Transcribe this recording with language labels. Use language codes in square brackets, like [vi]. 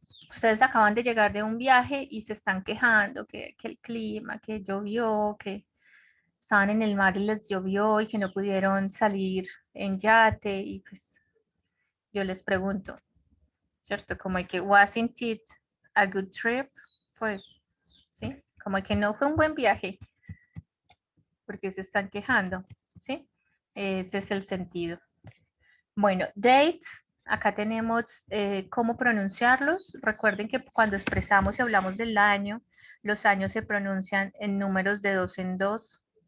[es] Ustedes acaban de llegar de un viaje y se están quejando que el clima, que llovió, que estaban en el mar y les llovió y que no pudieron salir en yate y pues yo les pregunto, ¿cierto? Como que [en] wasn't it a good trip? [es] Pues, ¿sí? Como que no fue un buen viaje porque se están quejando, ¿sí? Ese es el sentido. Bueno, dates Acá tenemos cómo pronunciarlos. Recuerden que cuando expresamos y hablamos del año, los años se pronuncian en números de 2 en 2.